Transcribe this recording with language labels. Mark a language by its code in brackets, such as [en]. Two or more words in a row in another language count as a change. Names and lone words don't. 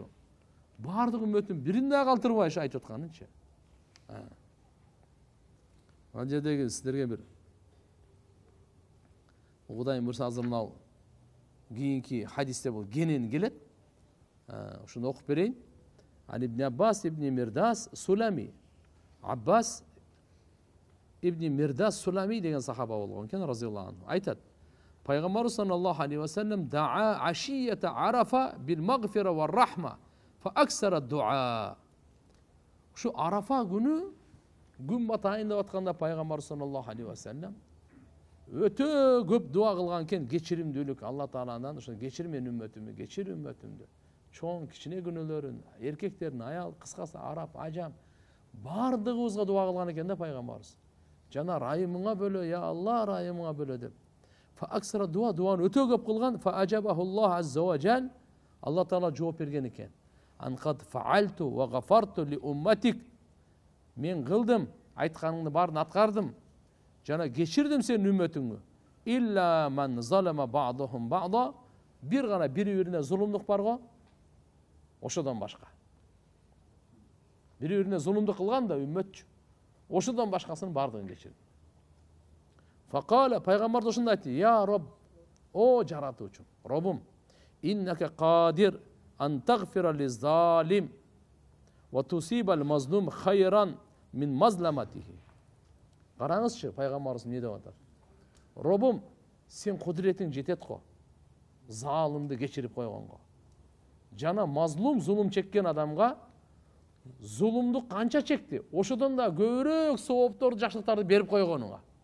[ky] Бардык үммөтүн бирин да калтырбай айтып атканынчы. Ал жердеги силерге бир Кудайым буйрса азыр мынау кийинки хадисте бул кенен келет. Ошону окуп берейин. Али ибн Аббас ибн Мирдас Сулами. Аббас ибн Мирдас Сулами деген сахаба болгон экен, [ar] رضي الله عنه. Айтат: Пайгамбар صلى الله عليه وسلم دعا عشية عرفة بالمغفرة والرحمة فأكثر الدعاء. [ky] Шу Арафа күнү күн батайын деп атканда Пайгамбар [ar] صلى الله عليه وسلم [ky] өтө көп дуа кылган экен, кечиримдүүлүк Алла Тааладан, ошо кечир менин үммөтүмдү, кечир үммөтүмдү. Чоң кичине күнөөлөрүн, эркектерин, аял, кыскасы араб, ажам бардыгыбызга дуа кылган экен да Пайгамбарыбыз. Жана райымыңа бөлө, [ar] يا الله, [ky] райымыңа бөлө деп. [ar] فأكثر [ky] дуаны өтө көп кылган, [ar] فأجابه الله عز وجل. الله تعالى [ky] жооп берген экен. [ar] أن قد فعلت وغفرت لأمتك. [ky] Мен кылдым, айтканыңды баарын аткардым. Жана кечирдим сенин үммөтүңдү. [ar] إلا من ظلم بعضهم بعضا. [ky] Бир гана бири-бирине зулумдук бар го. Ошодон башка. Бири-бирине зулумдук кылган да үммөтчү. ошодон башкасынын бардыгын кечирди. Факала, пайгамбар да ошондой айтты: [ar] "يا رب, [ky] о жаратуучум, Робум, [ar] إنك قادر أن تغفر للظالم وتثيب المظلوم خيرا من مظلمته." [ky] Караңызчы, пайгамбарыбыз эмне деп атат? Робум, сен кудуретиң жетет го. Залымды кечирип койгонго. Жана мазлум, зулум чеккен адамга зулумду канча чекти? Ошодон да көбүрөөк соопторду, жакшылыктарды берип койгонуңа.